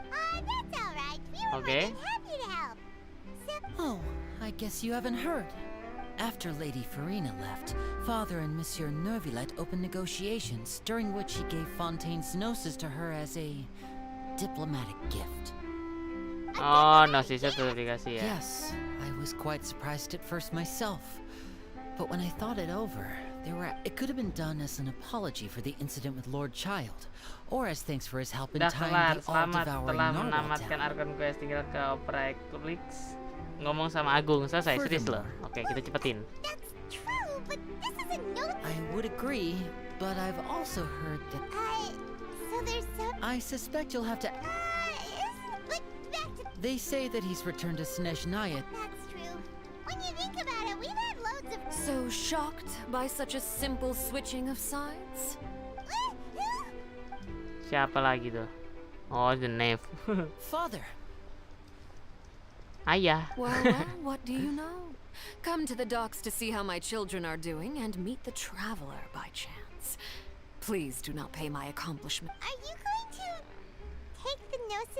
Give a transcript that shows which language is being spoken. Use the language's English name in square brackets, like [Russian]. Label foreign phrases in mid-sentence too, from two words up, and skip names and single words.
[English] That's all right. We were more than happy to help. Oh, I guess you haven't heard. After Lady Farina left, Father and Monsieur Nervillet opened negotiations, during which he gave Fontaine's gnosis to her as a diplomatic gift. [Indonesian] Oh, gnosisnya tuh dikasih ya. [English] Yes, I was quite surprised at first myself. But when I thought it over, it could have been done as an apology for the incident with Lord Child, or as thanks for his help in tying the all-devouring narwhal down. [Indonesian] Archon Quest, tinggal ke Opera Eclipse. Ngomong sama Agung, selesai, serius loh. Oke, kita cepetin. [English] That's true, but this is a note. I would agree, but I've also heard that... So there's some... I suspect you'll have to... But back to... They say that he's returned to Snezhnaya. That's true. When you think about it, we've had loads of... So shocked by such a simple switching of sides? [Indonesian] Siapa lagi tuh? [English] Oh, the knave. Father. [Indonesian] Ayah. [English] Well, what do you know? Come to the docks to see how my children are doing and meet the traveler by chance. Please do not pay my accomplishment. Are you going to take the gnosis?